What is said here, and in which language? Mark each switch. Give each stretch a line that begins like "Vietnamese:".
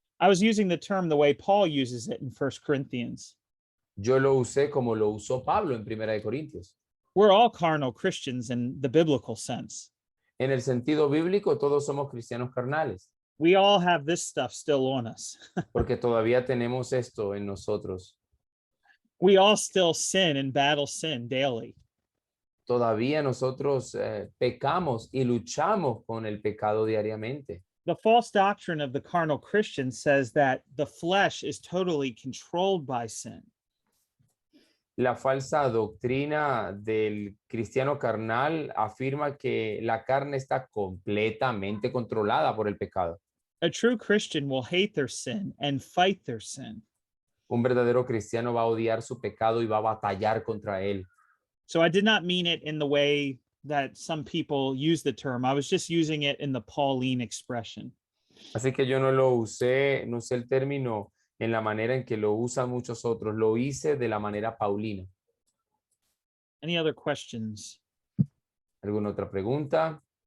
English: I was using the term the way Paul uses it in First Corinthians.
Spanish: Yo lo usé como lo usó Pablo en Primera de Corintios.
English: We're all carnal Christians in the biblical sense.
Spanish: En el sentido bíblico, todos somos cristianos carnales,
English: We all have this stuff still on us.
Spanish: porque todavía tenemos esto en nosotros.
English: We all still sin and battle sin daily.
Spanish: Todavía nosotros pecamos y luchamos con el pecado diariamente.
English: The false doctrine of the carnal Christian says that the flesh is totally controlled by sin.
Spanish: La falsa doctrina del cristiano carnal afirma que la carne está completamente controlada por el pecado.
English: A true Christian will hate their sin and fight their sin.
Spanish: Un verdadero cristiano va a odiar su pecado y va a batallar contra él.
English: So I did not mean it in the way that some people use the term. I was just using it in the Pauline expression.
Spanish: Así que yo no lo usé, no usé el término en la manera en que lo usan muchos otros. Lo hice de la manera paulina.
English: Any other questions?
Spanish: ¿Alguna otra pregunta?